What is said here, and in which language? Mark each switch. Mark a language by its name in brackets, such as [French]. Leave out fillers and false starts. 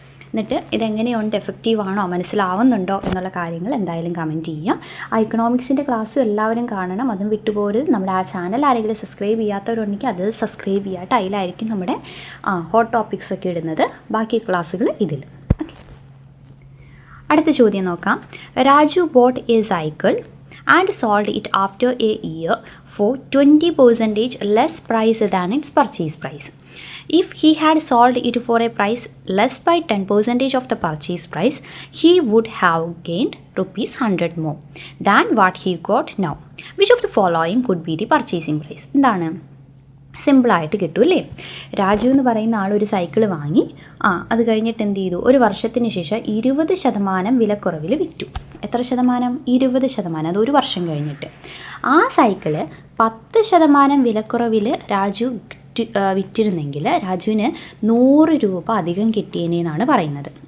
[Malayalam] എന്നിട്ട് ഇതെങ്ങനെയുണ്ട്, എഫക്റ്റീവ് ആണോ, മനസ്സിലാവുന്നുണ്ടോ എന്നുള്ള കാര്യങ്ങൾ എന്തായാലും കമൻറ്റ് ചെയ്യുക. ഇക്കണോമിക്സിൻ്റെ ക്ലാസ്സും എല്ലാവരും കാണണം, അതും വിട്ടുപോകരുത്. നമ്മുടെ ആ ചാനൽ ആരെങ്കിലും സബ്സ്ക്രൈബ് ചെയ്യാത്തവരുണ്ടെങ്കിൽ അത് സബ്സ്ക്രൈബ് ചെയ്യാട്ടോ. അതിലായിരിക്കും നമ്മുടെ ഹോട്ട് ടോപ്പിക്സ് ഒക്കെ ഇടുന്നത്. ബാക്കി ക്ലാസ്സുകൾ ഇതിൽ. ഓക്കെ, അടുത്ത ചോദ്യം നോക്കാം. [English] Raju bought a cycle and sold it after a year for 20% less price than its purchase price. If he had sold it for a price less by 10% of the purchase price, he would have gained ₹100 more than what he got now. Which of the following could be the purchasing price? [Malayalam] എന്താണ്? സിമ്പിളായിട്ട് കിട്ടും അല്ലേ? രാജു എന്ന് പറയുന്ന ആളൊരു cycle വാങ്ങി, അത് കഴിഞ്ഞിട്ട് എന്ത് ചെയ്തു? ഒരു വർഷത്തിന് ശേഷം 20% വിലക്കുറവിൽ വിറ്റു. എത്ര ശതമാനം? 20%. അത് ഒരു വർഷം കഴിഞ്ഞിട്ട്. ആ സൈക്കിള് 10% വിലക്കുറവിൽ രാജു വിറ്റിരുന്നെങ്കിൽ രാജുവിന് ₹100 അധികം കിട്ടിയേനെന്നാണ് പറയുന്നത്.